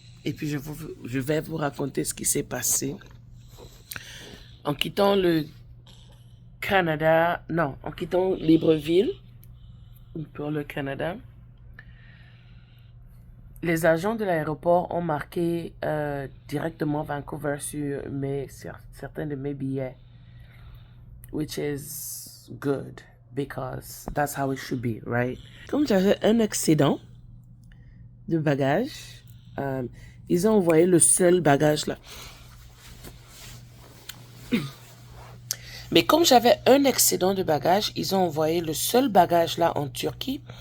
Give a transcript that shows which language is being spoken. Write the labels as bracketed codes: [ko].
[fr] Et puis, je vais vous raconter ce qui s'est passé. En quittant le Canada, non, en quittant Libreville pour le Canada, les agents de l'aéroport ont marqué directement Vancouver sur certains de mes billets. [en] Which is good, because that's how it should be, right? [fr] Comme j'avais un excédent de bagages, ils ont envoyé le seul bagage là. Mais comme j'avais un excédent de bagages, ils ont envoyé le seul bagage là en Turquie.